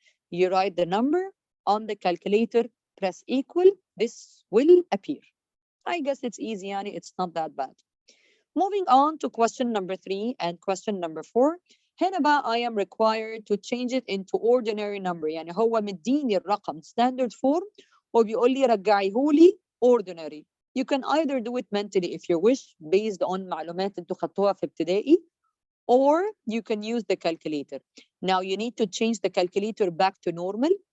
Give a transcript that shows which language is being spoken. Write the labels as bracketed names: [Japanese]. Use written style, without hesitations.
[English] You write the number on the calculator, press equal. This will appear. I guess it's easy, yani it's not that bad. Moving on to question number 3 and question number 4. [Arabic] هنا بقى [English] I am required to change it into ordinary number. [Arabic] يعني هو مديني الرقم standard form وبيقول لي رجعيهولي ordinary. [English] You can either do it mentally if you wish based on [Arabic] معلومات انتوا خدتوها في ابتدائي, [English] or you can use the calculator. Now you need to change the calculator back to normal.